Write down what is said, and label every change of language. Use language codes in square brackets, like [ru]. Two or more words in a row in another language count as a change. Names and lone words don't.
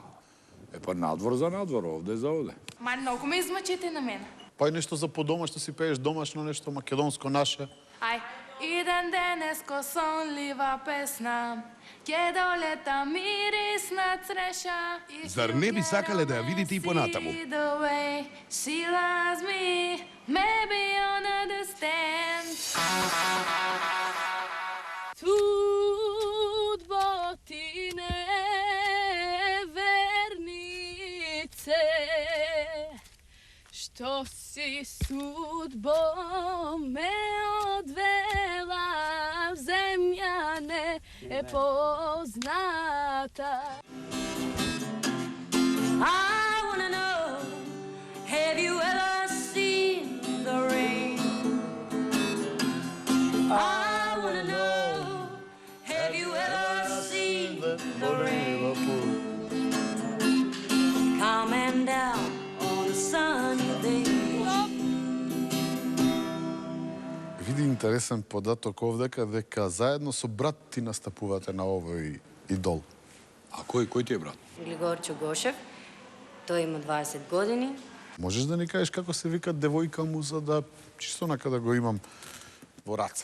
[mk] Па надвор за надвор, овде за овде. Ма многу ме измачите на мене. Па и нешто за по дома, што си пееш домашно, нешто македонско наше. Ај, иден денеско сонлива песна, ќе долета мирисна цреша. Зар не би сакале да ја видите и понатаму? [en] She loves me, maybe you'll understand. [mk] Судбо ти невернице, што си судбо ме одвела в земја непозната. [en] I wanna know, have you ever seen the rain? I wanna know, have you ever seen the rain? Coming down on a sunny day. [mk] Види интересен податок овдека дека заедно со брат ти настапувате на овој идол. А кој ти е брат? Григорчо Гошев. Тој има 20 години. Можеш да ни кажеш како се вика девојка му, за да чисто онака да го имам во раце?